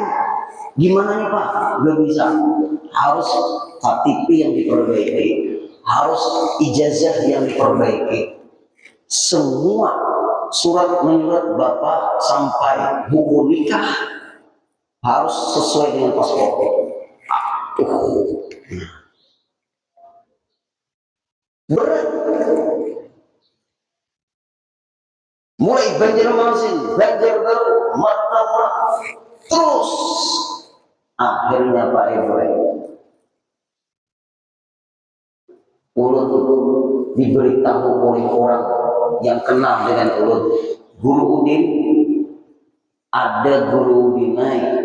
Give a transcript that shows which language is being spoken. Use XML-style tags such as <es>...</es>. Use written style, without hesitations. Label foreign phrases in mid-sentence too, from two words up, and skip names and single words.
<id>Gimana nih Pak? Gak bisa. Harus KTP yang diperbaiki, harus ijazah yang diperbaiki. Semua surat menyurat Bapak sampai buku nikah harus sesuai dengan paspor. Berat. Mulai Banjarmasin, Banjarbaru, Martapura, terus akhirnya Pak Ibrahim ulun diberitahu oleh orang yang kenal dengan ulun, Guru Udin, ada Guru Udin naik.</id>